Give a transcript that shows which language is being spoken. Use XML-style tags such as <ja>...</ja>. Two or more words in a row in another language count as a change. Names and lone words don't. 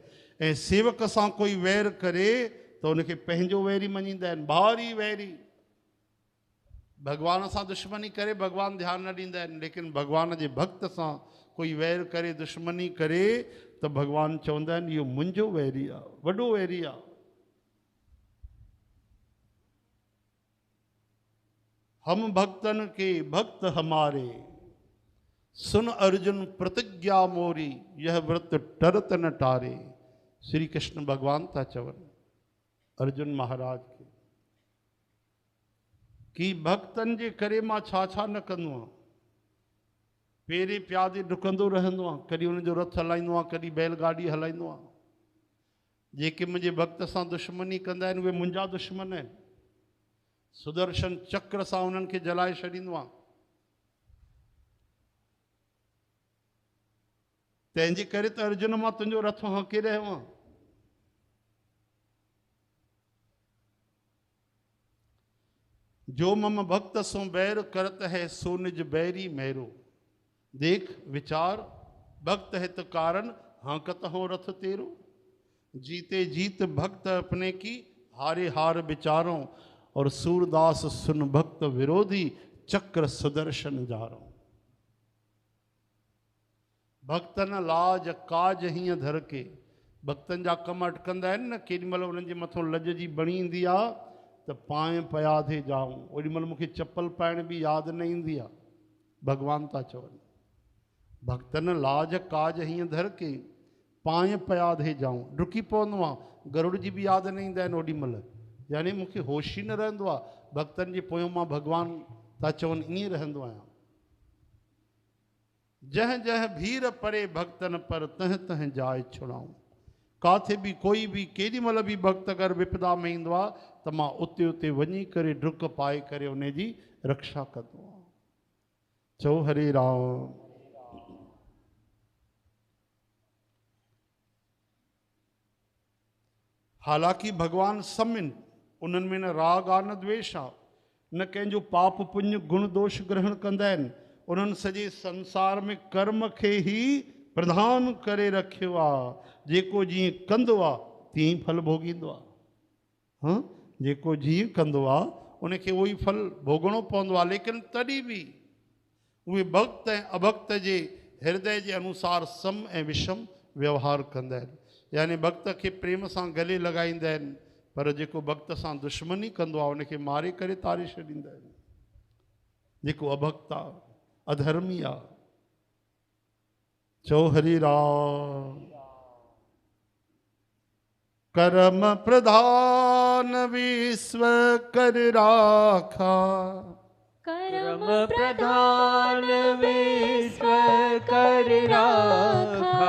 <sd>ऐं सेवक सां कोई वैर करे त उनखे पंहिंजो वैरी मञींदा आहिनि, भारी वैरी। भगवान सां दुश्मनी करे भगवान ध्यानु न ॾींदा आहिनि, लेकिन भगवान जे भक्त सां कोई वैर करे, दुश्मनी करे त भगवान चवंदा आहिनि इहो मुंहिंजो वैरी आहे, वॾो वैरी आहे।</sd> <bra>हम भक्तन के भक्त हमारे, सुन अर्जुन प्रतिज्ञा मोरी, यह व्रत टरत न टारे।</bra> <sd>श्री कृष्ण भगवान था चवनि अर्जुन महाराज के कि भक्तन जे करे मां छा छा न कंदो आहियां। पेरे प्यादे डुकंदो रहंदो आहियां, कॾहिं उनजो रथ हलाईंदो आहियां, कॾहिं बैलगाॾी हलाईंदो आहियां। जेके मुंहिंजे भक्त सां दुश्मनी कंदा आहिनि उहे मुंहिंजा दुश्मन आहिनि। सुदर्शन चक्र सां उन्हनि खे जलाए छॾींदो आहे। तंहिंजे करे त अर्जुन मां तुंहिंजो रथ हंके रहियो आहियां।</sd> <bra>जो मम भक्त सो बैर करत है, सो निज बैरी मेरो। देख विचार भक्त हित कारण, हांकत हो रथ तेरो। जीते जीत भक्त अपने की, हारे हार विचारों। और सूरदास सुन भक्त विरोधी, चक्र सुदर्शन जारो। भक्तन लाज काज हीअं धर के,</bra> <sd>भक्तन जा कम अटकंदा आहिनि न, केॾी महिल उन्हनि जे मथां लज जी बणी ईंदी आहे त</sd> <bra>पाए पयाधे जाऊं,</bra> <sd>ओॾी महिल मूंखे चप्पल पाइण बि यादि न ईंदी आहे। भगवान था चवनि</sd> <bra>भक्तन लाज काज हीअं धर के, पाए पयाधे जाऊं।</bra> <sd>डुकी पवंदो आहे, गरुड़ जी बि यादि न ईंदा आहिनि ओॾी महिल। यानी मूंखे होश ई न रहंदो आहे। भक्तनि जे पोयों मां भगवान था चवनि ईअं रहंदो आहियां।</sd> <bra>जह जह भीर परे भक्तन पर, तह तह जाए छुड़ाऊं।</bra> <sd>काथे बि कोई बि केॾी महिल बि भक्त अगरि विपदा में ईंदो आहे त मां उते उते वञी करे डुक पाए करे उन जी रक्षा कंदो आहियां। चओ हरे राम। हालांकि भगवान समिन, उन्हनि में न राग आहे न द्वेष आहे, न कंहिंजो पाप पुण्य गुण दोष ग्रहण कंदा आहिनि। उन्हनि सॼे संसार में कर्म खे ई प्रधान करे रखियो आहे। जेको जीअं कंदो आहे तीअं ई फल भोगींदो आहे। हाँ, जेको जीअं कंदो आहे उनखे उहो ई फल भोगणो पवंदो आहे। लेकिन तॾहिं बि उहे भक्त ऐं अभक्त जे हृदय जे अनुसार सम ऐं विषम व्यवहार कंदा आहिनि। यानी भक्त खे प्रेम सां गले लॻाईंदा आहिनि, पर जेको भक्त सां दुश्मनी कंदो आहे उनखे मारे करे तारे छॾींदा आहिनि। जेको अभक्त आहे, अधर्मी आहे। चओ हरि राम।</sd> <awa>कर्म प्रधान विश्व कर राखा, कर्म प्रधान विश्व कर राखा।</awa>